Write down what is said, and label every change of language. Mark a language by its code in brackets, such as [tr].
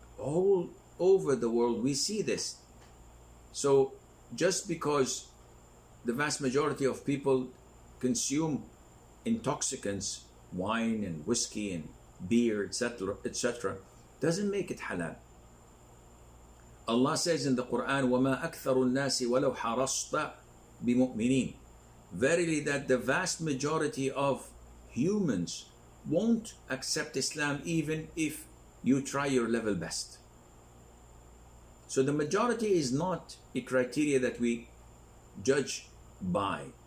[en] All over the world we see this. So just because the vast majority of people consume intoxicants, wine and whiskey and beer, etc., etc., doesn't make it halal. [ar] Allah says in the Quran, وَمَا أَكْثَرُ النَّاسِ وَلَوْ حَرَصْتَ بِمُؤْمِنِينَ. [en] Verily that the vast majority of humans won't accept Islam even if you try your level best. So the majority is not a criteria that we judge by.